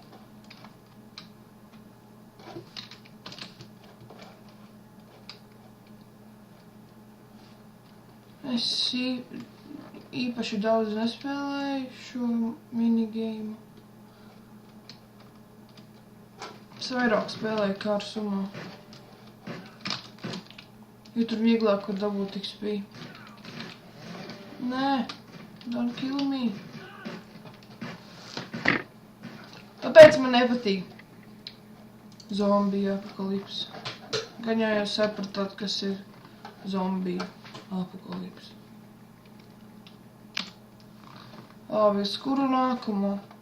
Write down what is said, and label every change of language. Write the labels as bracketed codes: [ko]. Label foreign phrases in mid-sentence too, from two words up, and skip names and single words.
[lv] Es īpaši daudz nespēlēju šo minigame. Es vairāk spēlēju Car Sumo, jo tur vieglāk var dabūt XP. Nē, [en] don't kill me. [lv] Tāpēc man nepatīk zombiju apokalipse. Gan jau sapratāt, kas ir zombiju apokalipse. Labi, uz kuru nākamo?